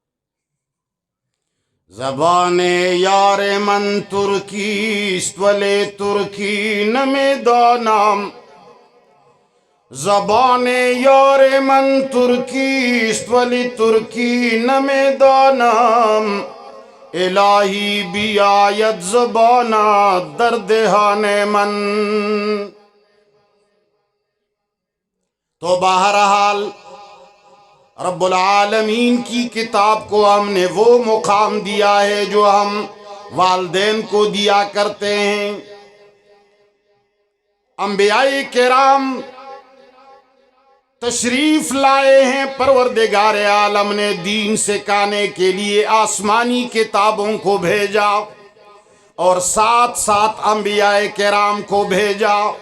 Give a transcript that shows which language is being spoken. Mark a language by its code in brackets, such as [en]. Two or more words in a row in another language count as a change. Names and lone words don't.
[fa] زبان یار من ترکی است ولی ترکی نمیدانم، زبان یار من ترکی است ولی ترکی نمیدانم، الہی بیاید زبانا در دہان من۔ [ur] تو بہرحال رب العالمین کی کتاب کو ہم نے وہ مقام دیا ہے جو ہم والدین کو دیا کرتے ہیں۔ انبیاء کرام تشریف لائے ہیں، پروردگار عالم نے دین سکھانے کے لیے آسمانی کتابوں کو بھیجا اور ساتھ ساتھ انبیاء کرام کو بھیجا۔